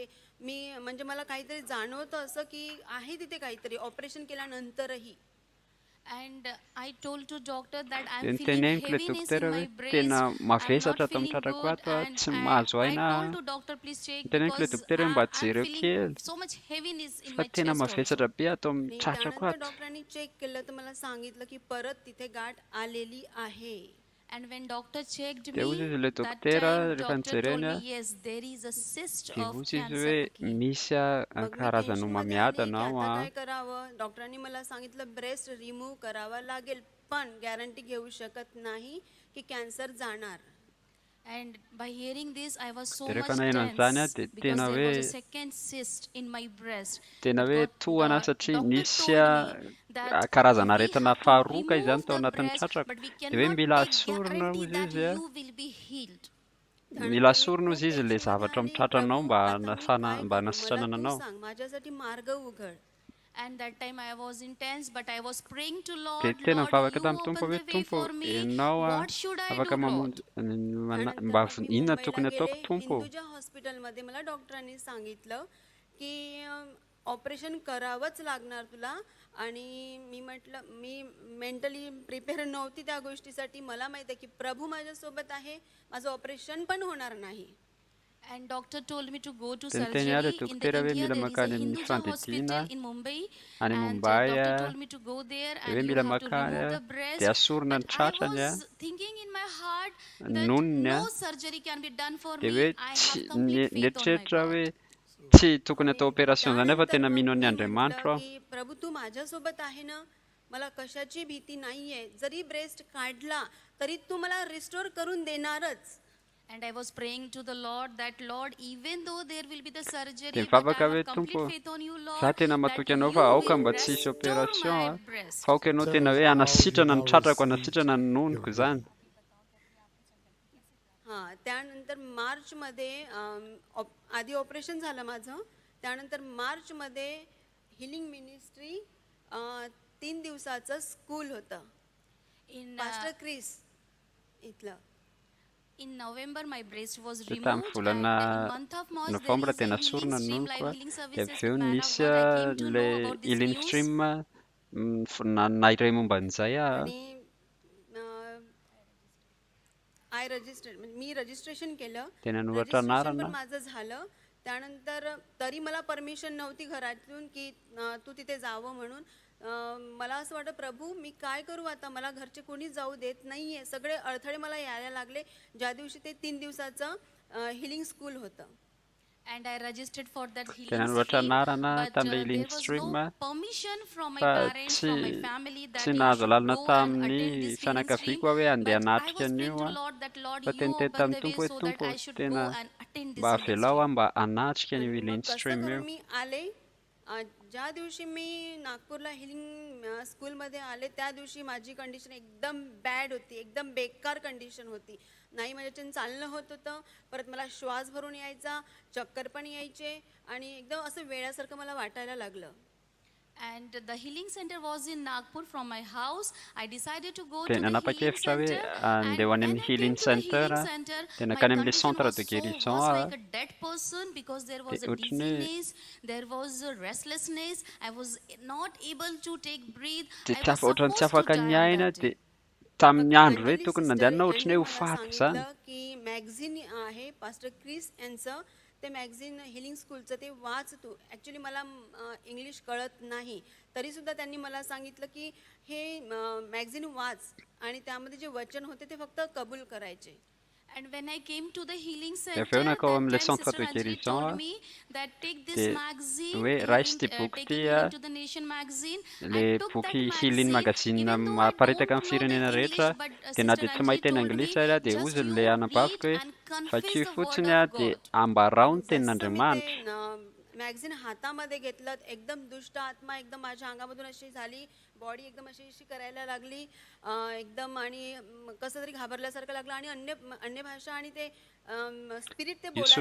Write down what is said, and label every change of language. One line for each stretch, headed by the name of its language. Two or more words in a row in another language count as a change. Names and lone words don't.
Marathi: मी म्हणजे मला काहीतरी जाणवतं असं की आहे तिथे काहीतरी ऑपरेशन केल्यानंतरही.
English: And I told to doctor that I'm
Malagasy: dia
English: feeling
Malagasy: niteneniko ilay
English: heaviness in
Malagasy: dokotera
English: my
Malagasy: hoe
English: breast.
Malagasy: tena
English: I'm not
Malagasy: mavesatra
English: feeling
Malagasy: tamin'ny tratrako
English: good
Malagasy: ato a
English: and
Malagasy: tsy mahazo
English: I
Malagasy: aina
English: told to doctor please check
Malagasy: niteneniko ilay
English: because
Malagasy: dokotera hoe mba
English: I'm
Malagasy: jereo
English: feeling
Malagasy: kely
English: so much heaviness in
Malagasy: fa
English: my
Malagasy: tena
English: chest also.
Malagasy: mavesatra be ato amin'ny
Marathi: आणि
Malagasy: tratrako
Marathi: त्यानंतर
Malagasy: ato.
Marathi: डॉक्टरांनी चेक केलं तर मला सांगितलं की परत तिथे गाठ आलेली आहे.
English: And when doctor checked
Malagasy: dia
English: me
Malagasy: hozy izy ilay
English: that
Malagasy: dokotera
English: time
Malagasy: rehefa
English: doctor told
Malagasy: nijereny
English: me
Malagasy: a
English: yes there is a cyst
Malagasy: dia
English: of
Malagasy: hozy izy
English: cancer.
Malagasy: hoe misy
Marathi: मग मी
Malagasy: karazana
Marathi: टेन्शन मध्ये आले की
Malagasy: homamiadana ao
Marathi: आता
Malagasy: a
Marathi: काय करावं. डॉक्टरांनी मला सांगितलं
English: breast remove
Marathi: करावा लागेल पण गॅरंटी घेऊ शकत नाही की कॅन्सर जाणार.
English: And by hearing this I was so
Malagasy: dia
English: much
Malagasy: rehefa naheno an'izany a
English: tense
Malagasy: dia
English: because
Malagasy: tena
English: there was a
Malagasy: hoe
English: second cyst in my breast.
Malagasy: tena
English: But
Malagasy: hoe
English: God,
Malagasy: tohana satria
English: doctor
Malagasy: nisy
English: told me that
Malagasy: karazana
English: we
Malagasy: aretina
English: have to
Malagasy: faharoa ka izany
English: remove
Malagasy: tao
English: the
Malagasy: anatin'ny
English: breast
Malagasy: tratrako
English: but we
Malagasy: dia hoe
English: cannot
Malagasy: mila
English: take
Malagasy: asorina
English: guarantee
Malagasy: hozy
English: that
Malagasy: izy a
English: you will be healed.
Malagasy: mila asorina hozy izy ilay zavatra mitratranao mba
Marathi: आता मी
Malagasy: mba
Marathi: काय करू? मला
Malagasy: hanasitranana
Marathi: तू
Malagasy: anao.
Marathi: सांग, माझ्यासाठी मार्ग उघड.
English: And that time I was intense, but I was praying to
Malagasy: dia
English: Lord,
Malagasy: tena
English: Lord,
Malagasy: mivavaka
English: you
Malagasy: tamin'ny tompo
English: open
Malagasy: hoe
English: the way
Malagasy: tompo
English: for me.
Malagasy: ianao
English: What should I
Malagasy: afaka
English: do,
Malagasy: mamonjy
English: Lord?
Malagasy: mba
Marathi: त्यानंतर मी
Malagasy: inona
Marathi: मुंबईला
Malagasy: tokony
Marathi: गेले
Malagasy: ataoko tompo.
Marathi: हिंदूजा हॉस्पिटलमध्ये मला डॉक्टरांनी सांगितलं की ऑपरेशन करावंच लागणार तुला. आणि मी म्हटलं, मी
English: mentally prepare
Marathi: नव्हती त्या गोष्टीसाठी. मला माहिती आहे की प्रभू माझ्यासोबत आहे, माझं ऑपरेशन पण होणार नाही.
English: And doctor told me to go to
Malagasy: Tenteni
English: surgery
Malagasy: ale
English: in the
Malagasy: dokotera hoe
English: India.
Malagasy: mila
English: There is a
Malagasy: makany amin'ny
English: Hinduja hospital
Malagasy: fandidiana
English: in Mumbai.
Malagasy: any
English: And
Malagasy: Mumbai
English: doctor told me to go there
Malagasy: dia hoe
English: and you
Malagasy: mila
English: have to
Malagasy: makany
English: remove the
Malagasy: dia
English: breast.
Malagasy: asorina ny
English: But I
Malagasy: tratrany
English: was thinking in my heart that
Malagasy: nonony
English: no surgery can be done for
Malagasy: dia
English: me.
Malagasy: hoe
English: I
Malagasy: tsy
English: have complete faith on my
Malagasy: nietreritra hoe
English: God.
Malagasy: tsy tokony atao opération zany afa tena mino ny
Marathi: मी
Malagasy: Andriamanitra
Marathi: म्हटलं
Malagasy: aho.
Marathi: की प्रभू तू माझ्यासोबत आहे ना, मला कशाची भीती नाहीये. जरी ब्रेस्ट काढला तरी तू मला रिस्टोर करून देणारच.
English: And I was praying to the Lord that Lord, even though there will be the surgery,
Malagasy: dia
English: but I
Malagasy: mivavaka hoe
English: have complete
Malagasy: tompo
English: faith on you,
Malagasy: za
English: Lord,
Malagasy: tena
English: that
Malagasy: matoky anao
English: you
Malagasy: fa aoka
English: will
Malagasy: mba tsy hisy
English: restore
Malagasy: opération
English: my
Malagasy: a
English: breast.
Malagasy: fa aoka ianao tena hoe anasitrana ny tratrako anasitrana ny nonoko zany.
Marathi: हां, त्यानंतर मार्चमध्ये आधी ऑपरेशन झालं माझं. त्यानंतर मार्चमध्ये
English: healing ministry
Marathi: 3 दिवसाचं स्कूल होतं
English: In
Marathi: पास्टर क्रिस इथलं.
English: In November, my breast was
Malagasy: dia tamin'ny
English: removed, and
Malagasy: volana
English: in month of March, there
Malagasy: novambra
English: is a
Malagasy: tena
English: healing
Malagasy: sorona ny
English: stream,
Malagasy: nonoko
English: live
Malagasy: a
English: healing
Malagasy: dia
English: services
Malagasy: avy eo
English: with man of
Malagasy: nisy
English: God. I came to
Malagasy: le
English: know about this
Malagasy: healing
English: news.
Malagasy: stream nairay momba an'izay a
Marathi: आणि मी रजिस्ट्रेशन केलं.
Malagasy: tena noratra
Marathi: रजिस्ट्रेशन पण
Malagasy: anarana
Marathi: माझं झालं. त्यानंतर तरी मला परमिशन नव्हती घरातून की तू तिथे जावं म्हणून. मला असं वाटतं प्रभू मी काय करू आता, मला घरचे कोणी जाऊ देत नाहीये. सगळे अडथळे मला यायला लागले ज्या दिवशी ते 3 दिवसाचं
English: healing school
Marathi: होतं.
English: And I registered for that
Malagasy: tena
English: healing
Malagasy: noratra
English: stream,
Malagasy: anarana
English: but
Malagasy: tamin'ilay
English: there
Malagasy: healing
English: was
Malagasy: stream
English: no
Malagasy: a
English: permission from my
Malagasy: fa
English: parents, from my family, that
Malagasy: tsy
English: you
Malagasy: nahazo
English: should
Malagasy: lalina
English: go and
Malagasy: tamin'ny
English: attend this healing stream.
Malagasy: fianakaviako hoe andeha
English: But I
Malagasy: hanatrika
English: was
Malagasy: an'io
English: praying to
Malagasy: a
English: Lord that Lord,
Malagasy: fa
English: you
Malagasy: teniteny
English: open
Malagasy: tamin'ny
English: the way
Malagasy: tompo hoe
English: so that
Malagasy: tompo
English: I should
Malagasy: tena
English: go and attend this
Malagasy: mba
English: healing
Malagasy: avelao
English: stream.
Malagasy: a mba hanatrika
Marathi: आणि
Malagasy: an'io
Marathi: मग
Malagasy: healing
Marathi: कसं
Malagasy: stream io.
Marathi: करून मी आले. ज्या दिवशी मी नागपूरला
English: healing school
Marathi: आले त्या दिवशी माझी कंडिशन एकदम बॅड होती, एकदम बेकार कंडिशन होती. नाही माझ्याच्यानं चालणं होत होतं, परत मला श्वास भरून यायचा, चक्कर पण यायचे आणि एकदम असं वेड्यासारखं मला वाटायला लागलं.
English: And the healing center was in Nagpur from my house. I decided to go to
Malagasy: tena
English: the healing
Malagasy: napakefitra hoe
English: center.
Malagasy: andeha ho any
English: And
Malagasy: amin'ny
English: when I
Malagasy: healing
English: came to the
Malagasy: center
English: healing
Malagasy: a
English: center,
Malagasy: tena
English: my
Malagasy: kany amin'ilay
English: condition
French: centre
English: was
French: de
English: so
French: guérison
English: worse,
Malagasy: a
English: like a dead person, because there was
Malagasy: dia
English: a
Malagasy: ohatrany hoe
English: dizziness, there was a restlessness. I was not able to take breathe.
Malagasy: dia
English: I
Malagasy: tsy
English: was
Malagasy: ohatrany tsy
English: supposed to
Malagasy: afaka
English: die
Malagasy: ny
English: on
Malagasy: aina
English: that
Malagasy: dia
English: day.
Malagasy: tamin'ny andro hoe
Marathi: अंजली
Malagasy: tokony
Marathi: सिस्टर
Malagasy: nandehanana ohatrany
Marathi: यांनी
Malagasy: hoe ho
Marathi: मला
Malagasy: faty zany.
Marathi: सांगितलं की मॅगझिन आहे पास्टर क्रिस यांचं, ते मॅगझिन
English: healing school
Marathi: ते वाच तू. ॲक्च्युली मला इंग्लिश कळत नाही, तरीसुद्धा त्यांनी मला सांगितलं की हे मॅगझिन वाच आणि त्यामध्ये जे वचन होते ते फक्त कबूल करायचे.
English: And when I came to the healing
Malagasy: dia
English: center,
Malagasy: avy eo
English: that
Malagasy: nakao amin'ilay
English: time
French: centre
English: Sister
French: de
English: Anjali
French: guérison
English: told
Malagasy: a
English: me that take this
Malagasy: dia
English: magazine,
Malagasy: hoe raisy ity boky
English: taking
Malagasy: ity a
English: healing to the nation magazine.
Malagasy: le
English: I took
Malagasy: boky
English: that
Malagasy: healing
English: magazine,
Malagasy: magazine
English: even though I
Malagasy: mamparitaka
English: don't
Malagasy: amin'ny
English: know the
Malagasy: firenena rehetra
English: English, but
Malagasy: dia na
English: Sister
Malagasy: dia tsy
English: Anjali
Malagasy: mahay teny
English: told me,
Malagasy: anglisy ary a dia
English: just
Malagasy: ozy
English: you
Malagasy: le anabaviko
English: read
Malagasy: hoe
English: and confess
Malagasy: vakio
English: the
Malagasy: fotsiny
English: word
Malagasy: a
English: of
Malagasy: dia
English: God.
Malagasy: ambarao ny
Marathi: जसं मी
Malagasy: tenin'Andriamanitra.
Marathi: ते मॅगझिन हातामध्ये घेतलं, एकदम दुष्ट आत्मा एकदम माझ्या अंगामधून अशी झाली, बॉडी एकदम अशी करायला लागली एकदम, आणि कसं तरी घाबरल्यासारखं लागलं आणि अन्य भाषा आणि ते स्पिरिट ते बोलायला